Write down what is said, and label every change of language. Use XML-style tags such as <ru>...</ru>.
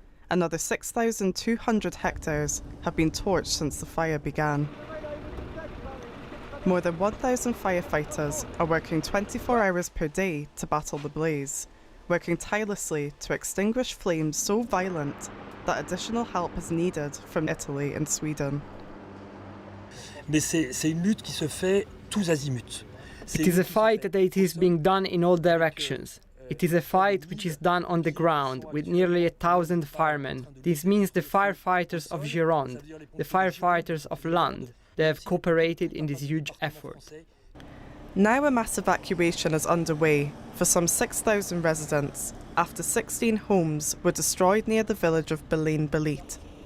<en>Another 6,200 hectares have been torched since the fire began. More than 1,000 firefighters are working 24 hours per day to battle the blaze, working tirelessly to extinguish flames so violent that additional help is needed from Italy and Sweden.</en> <fr>Mais c'est une lutte qui se fait tous azimuts.</fr> <en>It is a fight that it is being done in all directions. It is a fight which is done on the ground with nearly 1,000 firemen. This means the firefighters of Gironde, the firefighters of Landes. They have cooperated in this huge effort. Now a mass evacuation is underway for some 6,000 residents after 16 homes were destroyed near the village of Belaine-Belit.</en>